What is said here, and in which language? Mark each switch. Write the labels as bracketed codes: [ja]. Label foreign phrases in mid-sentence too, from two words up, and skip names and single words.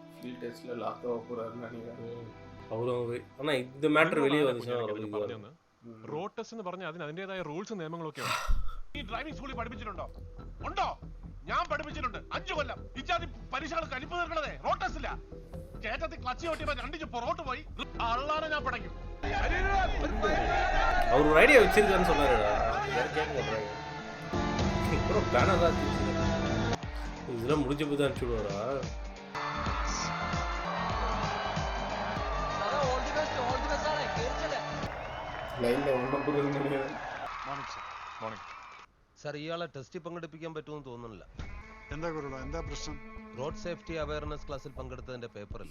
[ml] റോഡ് ടെസ്റ്റ് എന്ന് പറഞ്ഞാൽ അതിന് അതിന്റേതായ റൂൾസ് നിയമങ്ങളൊക്കെ ഉണ്ട്. ഈ ഡ്രൈവിംഗ് സ്കൂളിൽ പഠിപ്പിച്ചിട്ടുണ്ടോ? ഉണ്ടോ? ഞാൻ പഠിപ്പിച്ചിട്ടുണ്ട് 5 കൊല്ലം. ഇജാതി പരീക്ഷകൾ കലിപ്പ് തീർക്കണതേ റോഡ് ടെസ്റ്റില്ല. കേറ്റത്തിൽ ക്ലച്ച് ഓട്ടിയപ്പോ 2 പുറകോട്ട് പോയി അള്ളാനെ ഞാൻ പടയ്ക്കും. [ta] அவர் ஒரு ஐடியா வச்சிருக்கான்னு சொன்னாருடா. அப்புறம் பேனர் தான் இதெல்லாம் முடிஞ்ச போது அனுப்பிச்சு விடுவாரா? [ml] സാർ, ഇയാളെ ടെസ്റ്റിൽ പങ്കെടുപ്പിക്കാൻ പറ്റുമെന്ന് തോന്നുന്നില്ല. എന്താ കുരുടോ, എന്താ പ്രശ്നം? റോഡ് സേഫ്റ്റി അവയർനെസ് ക്ലാസ്സിൽ പങ്കെടുത്തതിന്റെ പേപ്പറില്ല.